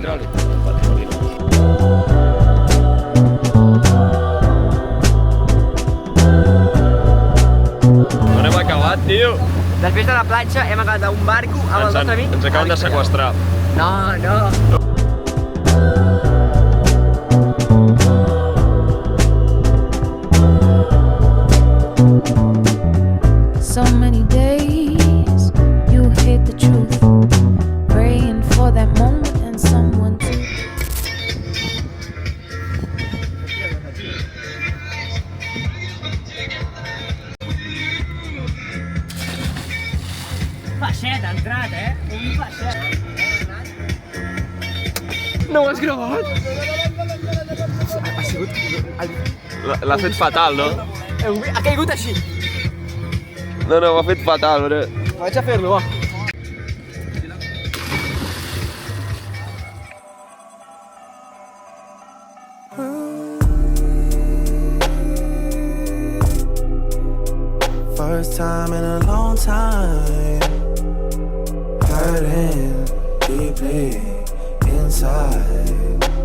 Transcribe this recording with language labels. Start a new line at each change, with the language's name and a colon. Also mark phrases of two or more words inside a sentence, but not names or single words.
Catalan: petroli. No n'hem acabat, tio. Després de la platja hem acabat a un barco amb el nostre amic. Ens acaben de seqüestrar. No, no.
English: So many days you hid the truth, praying for that moment and someone to.
Catalan: Passet, ha entrat, Un passet. No ho has gravat? Ha sigut... L'ha fet fatal, no? Ha caigut així. No, ho ha fet fatal, bro. Vaig a fer-lo, va.
English: First time in a long time, hurting deeply inside.